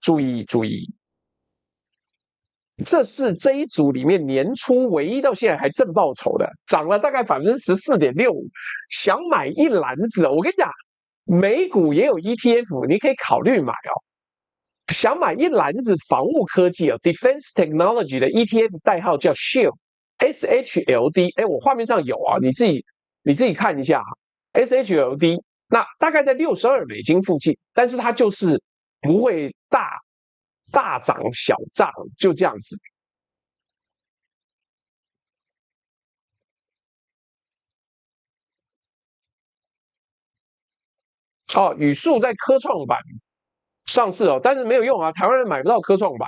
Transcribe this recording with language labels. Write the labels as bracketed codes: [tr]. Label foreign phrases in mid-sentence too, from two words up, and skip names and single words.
[zh] 這是這一組裡面年初唯一到現在還正報酬的，漲了大概 14.65%。想買一籃子，我跟你講，美股也有 ETF， 你可以考慮買哦。想買一籃子防務科技哦 ， [en] Defense Technology [zh] 的 ETF 代號叫 SHLD， 我畫面上有啊，你自己看一下 SHLD， 那大概在62美金附近，但是它就是不會大漲小漲，就這樣子。宇樹在科創板上市哦，但是沒有用啊，台灣人買不到科創板。